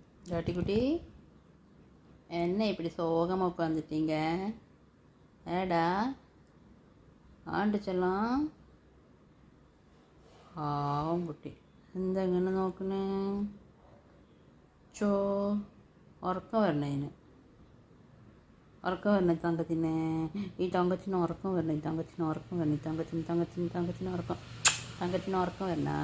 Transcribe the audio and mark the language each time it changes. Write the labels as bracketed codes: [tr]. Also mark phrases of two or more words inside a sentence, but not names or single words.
[ta] ஜாட்டிக்குட்டி, என்ன இப்படி சோகமாக உட்காந்துட்டீங்க? ஏடா ஆண்டு செல்லம், [ml] പാവം കുട്ടി എന്തെങ്ങനെ നോക്കണേ? ചോ ഉറക്കം വരണേന്, ഉറക്കം വരണേ തങ്കത്തിനെ. ഈ തങ്കത്തിന് ഉറക്കം വരണേ, തങ്കത്തിന് ഉറക്കം വരണേ, തങ്കത്തിന് ഉറക്കം വരണ.